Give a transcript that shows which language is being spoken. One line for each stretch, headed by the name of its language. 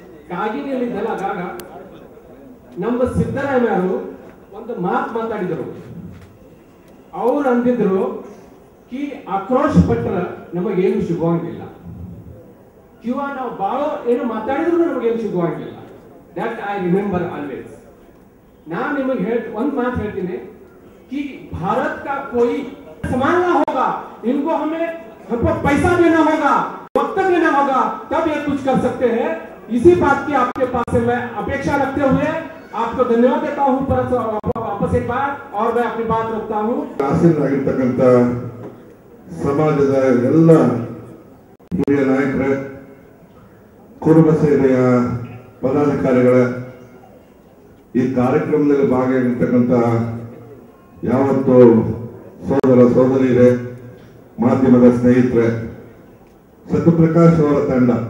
Kannada: ಕಾಗಿನೆಲೆದಾಗ ನಮ್ಮ ಸಿದ್ದರಾಮಯ್ಯರು ಒಂದು ಮಾತು ಮಾತಾಡಿದರು. ಅವ್ರು ಅಂದಿದ್ರು ಕಿ ಆಕ್ರೋಶ ಪಟ್ರ ನಮಗೇನು ಸಿಗುವಂಗಿಲ್ಲ, ಕಿವ ನಾವು ಬಾಳ ಏನು ಮಾತಾಡಿದ್ರು ನಮಗೇನು ಸಿಗುವಂಗಿಲ್ಲ.
English: That I remember always.
Kannada: ನಾನು ನಿಮಗೆ ಒಂದು ಮಾತು ಹೇಳ್ತೀನಿ
Hindi: कि भारत का कोई संभालना होगा, इनको हमें हमको पैसा देना होगा, वक्त देना होगा, तब ये कुछ कर सकते हैं. इसी बात की आपके पास से मैं अपेक्षा रखते हुए आपको धन्यवाद देता हूँ वापस एक बार, और मैं अपनी बात रखता हूँ.
Kannada: ಆಸೀನರಾಗಿರ್ತಕ್ಕಂಥ ಸಮಾಜದ ಎಲ್ಲ ಹಿರಿಯ ನಾಯಕರ, ಕುರುಬ ಸೇನೆಯ ಪದಾಧಿಕಾರಿಗಳ, ಈ ಕಾರ್ಯಕ್ರಮದಲ್ಲಿ ಭಾಗಿಯಾಗಿರ್ತಕ್ಕಂಥ ಯಾವತ್ತು ಸೋದರ ಸೋದರಿಯರೇ, ಮಾಧ್ಯಮದ ಸ್ನೇಹಿತರೆ, ಸತ್ಯಪ್ರಕಾಶ್ ಅವರ ತಂಡ